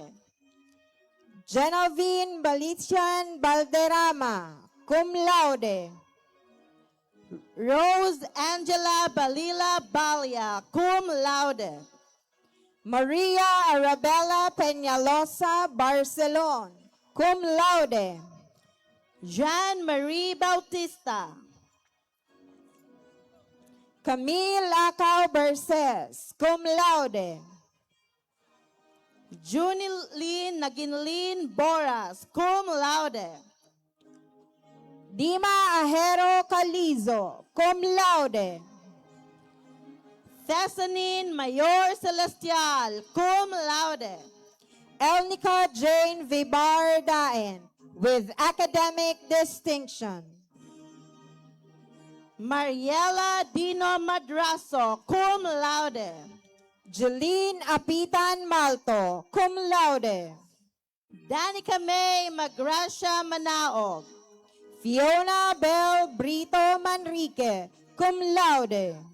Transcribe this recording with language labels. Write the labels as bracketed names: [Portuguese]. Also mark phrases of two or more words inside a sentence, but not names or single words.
[English] Genovine Balician Balderrama, [Latin] cum laude. [English] Rose Angela Balila Balia, [Latin] cum laude. [English] Maria Arabella Peñalosa Barcelon, [Latin] cum laude. [English] Jean-Marie Bautista. Camille Acao Berces, [Latin] cum laude. [English] Junilyn Naginlin Boras, [Latin] cum laude. [English] Dima Ajero Calizo, [Latin] cum laude. [English] Thessanine Mayor Celestial, [Latin] cum laude. [English] Elnica Jane Vibar Daen, with academic distinction. Mariela Dino Madraso, [Latin] cum laude. [English] Jeline Apitan Malto, [Latin] cum laude. [English] Danica May Magracia Manaog. Fiona Bell Brito Manrique, [Latin] cum laude.